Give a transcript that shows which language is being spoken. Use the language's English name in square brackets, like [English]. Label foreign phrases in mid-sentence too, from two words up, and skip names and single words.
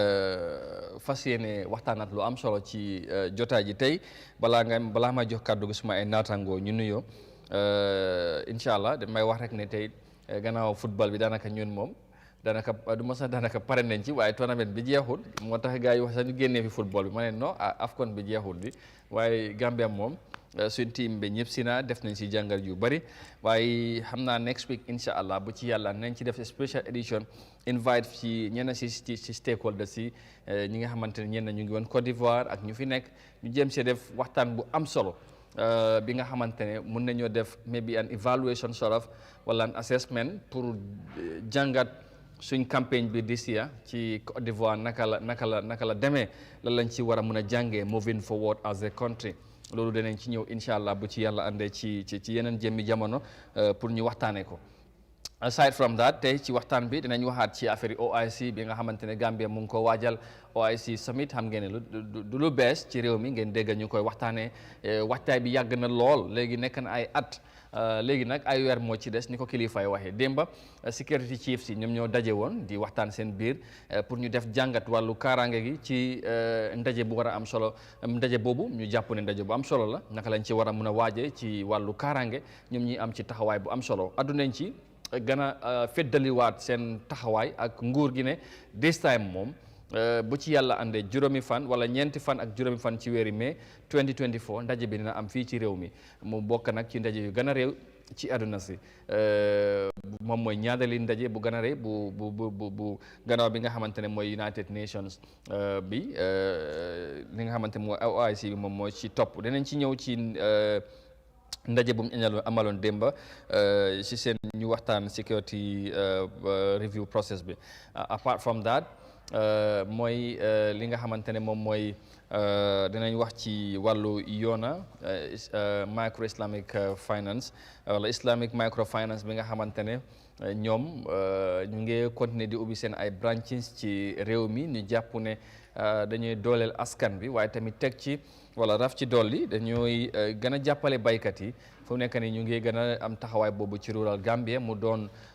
[Wolof] fas yéene waxtaanat lu am solo ci jotaay ji tey balaa ma jox kàddu gi suma ay naataangoo ñu nuyoo [Arabic] incha allah [Wolof] damay wax rek ne tey gannaaw football bi daanaka ñun moom daanaka pare nañ ci waaye tournament bi jeexul moo tax gars yi wax sax ñu génnee fi football bi ma ne non AFCON bi jeexul di waaye Gambia moom suñ team bi ñëpp si na def nañ si jàngat yu bëri waaye xam naa [English] next week [Arabic] incha allah [Wolof] bu ci yàlla nañ ci def [English] special edition [Wolof] invite ci ñenn si stakeholders si ñi nga xamante ne ñenn ñu ngi woon Côte d'Ivoire ak ñu fi nekk ñu jéem see def waxtaan bu am solo bi nga xamante ne mun nañoo def [English] maybe an evaluation sort of [Wolof] wala [English] an assessment [Wolof] pour jàngat suñ campagne bi [English] this year [Wolof] ci Côte d'Ivoire naka la demee lan lañ ci war a mun a jàngee [English] moving forward as a country [Wolof] loolu danañ ci ñëw [Arabic] incha allah [Wolof] bu ci yàlla àndee ci yeneen jëmmi jamono pour ñu waxtaanee ko. [English] Aside from that [Wolof] tey ci waxtaan bi dinañ waxaat ci affaire OIC bi nga xamante ne Gambia mu ngi ko waajal OIC summit xam ngeen ne du lu bees ci réew mi ngeen dégg ñu koy waxtaanee waxtaay bi yàgg na lool léegi nekk na ay at. léegi nag ay weer moo ci des ni ko kilifaay waxee démba [English] security chiefs [Wolof] yi ñoom ñoo daje woon di waxtaan seen biir pour ñu def jàngat wàllu kaaraange gi ci ndaje bu war a am solo ndaje boobu ñu jàpp ne ndaje bu am solo la naka lañ ci war a mun a waajee ci wàllu kaaraange ñoom ñi am ci taxawaay bu am solo addunañ ci gën a feddaliwaat seen taxawaay ak nguur gi ne [English] this time [Wolof] moom bu ci yàlla àndee juróomi fan wala ñeenti fan ak juróomi fan ci weeri mai 2024 ndaje bi dina am fii ci réew mi mu bokk nag ci ndaje yu gën a réew ci àdduna si moom mooy ñaadali ndaje bu gën a rëy bu gannaaw bi nga xamante ne mooy United Nations bi li nga xamante ne mooy OIC bi moom mooy ci topp dinañ ci ñëw ci ndaje bu mu amaloon démba ci seen ñu waxtaan security review process bi [English] apart from that [Wolof] mooy li nga xamante ne moom mooy dinañ wax ci wàllu Yona micro islamic finance wala islamic microfinance bi nga xamante ne ñoom ñu ngi continuer di ubbi seen ay branches ci réew mi ñu jàpp ne dañuy dooleel askan bi waaye tamit teg ci wala raf ci dolli dañuy gën a jàppale baykat yi fu nekk ni ñu ngi gën a am taxawaay boobu ci rural Gambia mu doon